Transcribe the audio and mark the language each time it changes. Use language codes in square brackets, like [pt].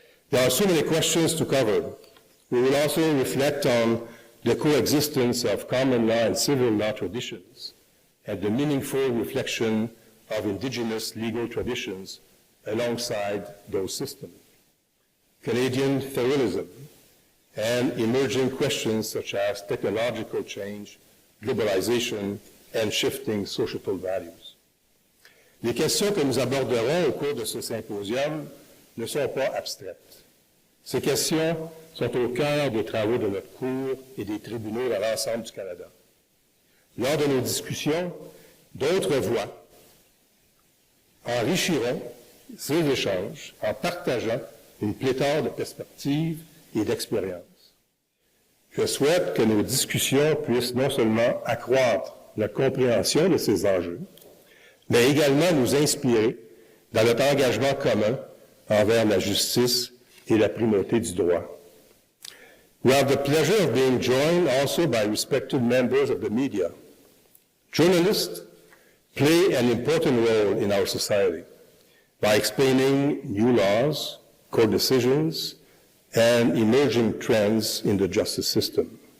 [en] There are so many questions to cover. We will also reflect on the coexistence of common law and civil law traditions and the meaningful reflection of Indigenous legal traditions alongside those systems. Canadian federalism and emerging questions such as technological change, globalization, and shifting societal values. [fr] Les questions que nous aborderons au cours de ce symposium ne sont pas abstraites. Ces questions sont au cœur des travaux de notre Cour et des tribunaux dans l'ensemble du Canada. Lors de nos discussions, d'autres voix enrichiront ces échanges en partageant une pléthore de perspectives et d'expériences. Je souhaite que nos discussions puissent non seulement accroître la compréhension de ces enjeux, mais également nous inspirer dans notre engagement commun envers la justice et la primauté du droit. [en] We have the pleasure of being joined also by respected members of the media. Journalists play an important role in our society by explaining new laws, court decisions, and emerging trends in the justice system.